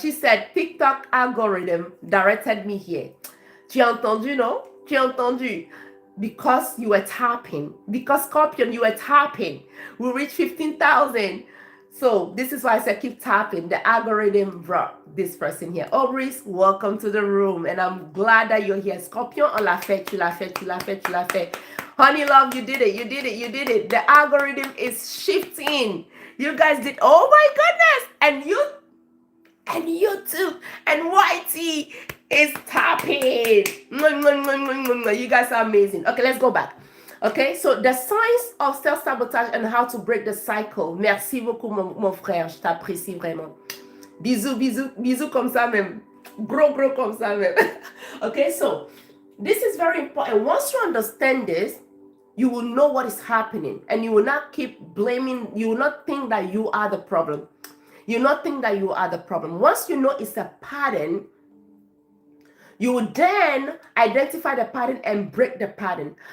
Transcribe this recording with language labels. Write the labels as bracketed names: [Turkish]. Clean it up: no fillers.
[English] She said, TikTok algorithm directed me here. [French] Tu as entendu, non? Tu as entendu? [English] Because you were tapping. Because Scorpion, you were tapping. We reached 15,000. So this is why I said keep tapping. The algorithm brought this person here. Aubrey's, welcome to the room. And I'm glad that you're here. [French] Scorpion, on l'a fait, tu l'as fait, tu l'as fait, tu l'as fait. [English] Honey love, you did it, you did it, you did it. The algorithm is shifting. You guys did, oh my goodness. And you too. And YT is tapping. You guys are amazing. Okay, let's go back. Okay, so the science of self-sabotage and how to break the cycle. [French] Merci beaucoup, mon frère. Je t'apprécie vraiment. Bisous, bisous, bisous comme ça même. Gros, gros comme ça même. [English] Okay, so this is very important. Once you understand this, you will know what is happening, and you will not keep blaming. You will not think that you are the problem. You will not think that you are the problem. Once you know it's a pattern, you will then identify the pattern and break the pattern.